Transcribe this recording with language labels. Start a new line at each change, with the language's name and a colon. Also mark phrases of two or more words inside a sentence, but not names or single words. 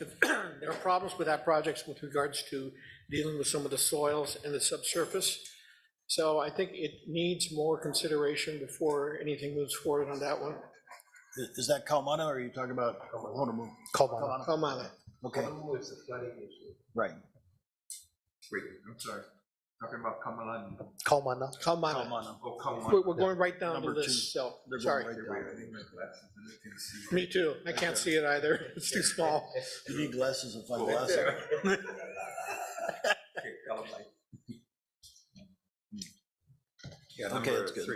English: There are problems with that project with regards to dealing with some of the soils and the subsurface. So I think it needs more consideration before anything moves forward on that one. Is that Kaumana, or are you talking about Honolulu? Kaumana. Kaumana. Okay. It's the flooding issue. Right. Wait, I'm sorry. Talking about Kamalani. Kaumana. Kaumana. Oh, Kamalani. We're going right down to Number two. this, so, They're going sorry. right down. I think my glasses, and I can see. Me too. I can't see it either. It's too small. You need glasses and find glasses. Okay, Kalamai. Yeah, Okay, number that's good. 3,